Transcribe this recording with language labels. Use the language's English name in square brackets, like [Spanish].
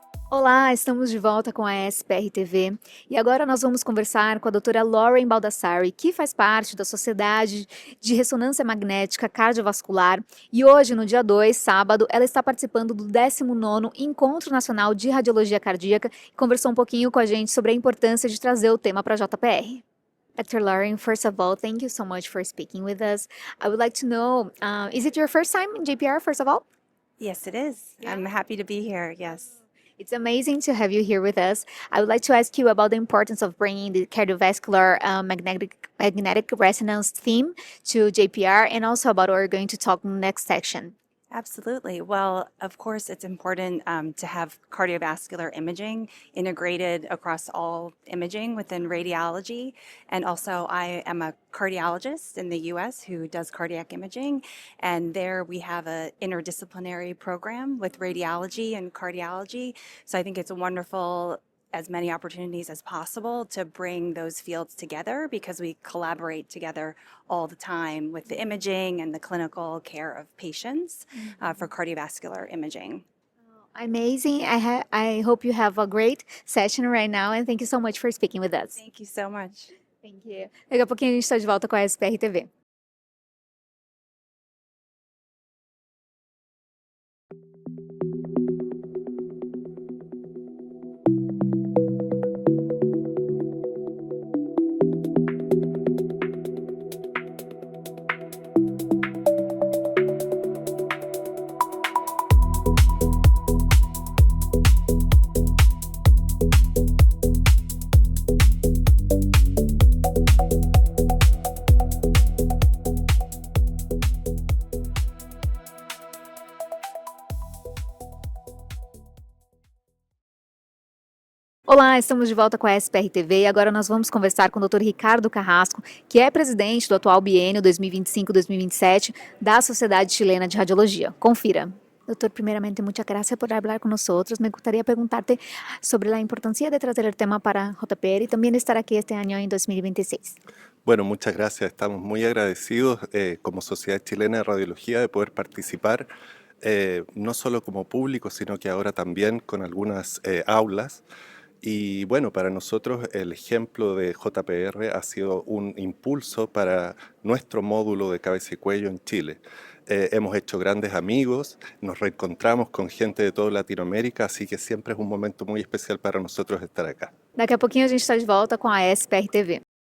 [Portuguese] Olá, estamos de volta com a SPR TV e agora nós vamos conversar com a doutora Lauren Baldassari, que faz parte da Sociedade de Ressonância Magnética Cardiovascular e hoje, no dia 2, sábado, ela está participando do 19º Encontro Nacional de Radiologia Cardíaca e conversou um pouquinho com a gente sobre a importância de trazer o tema para a JPR. [English] Dr. Lauren, first of all, thank you so much for speaking with us. I would like to know, is it your first time in JPR, first of all? Yes, it is. Yeah. I'm happy to be here. Yes. It's amazing to have you here with us. I would like to ask you about the importance of bringing the cardiovascular magnetic resonance theme to JPR and also about what we're going to talk in the next section. Absolutely. Well, of course, it's important to have cardiovascular imaging integrated across all imaging within radiology. And also, I am a cardiologist in the US who does cardiac imaging. And there we have an interdisciplinary program with radiology and cardiology. So I think it's a wonderful as many opportunities as possible to bring those fields together because we collaborate together all the time with the imaging and the clinical care of patients for cardiovascular imaging. Amazing. I hope you have a great session right now, and thank you so much for speaking with us. Thank you so much. Thank you. [Portuguese] Daqui a pouquinho a gente está de volta com a SPR TV. Olá, estamos de volta com a SPR TV e agora nós vamos conversar com o Dr. Ricardo Carrasco, que é presidente do atual biênio 2025-2027 da Sociedade Chilena de Radiologia. Confira. [Spanish] Doutor, primeramente, muchas gracias por hablar con nosotros. Me gustaría preguntarte sobre la importancia de traer el tema para JPR y también estar aquí este año en 2026. Bueno, muchas gracias. Estamos muy agradecidos como Sociedad Chilena de Radiología de poder participar, no solo como público, sino que ahora también con algunas aulas. Y bueno, para nosotros el ejemplo de JPR ha sido un impulso para nuestro módulo de cabeza y cuello en Chile. Hemos hecho grandes amigos, nos reencontramos con gente de toda Latinoamérica, así que siempre es un momento muy especial para nosotros estar acá. [Portuguese] Daqui a pouquinho a gente está de volta com a SPR TV.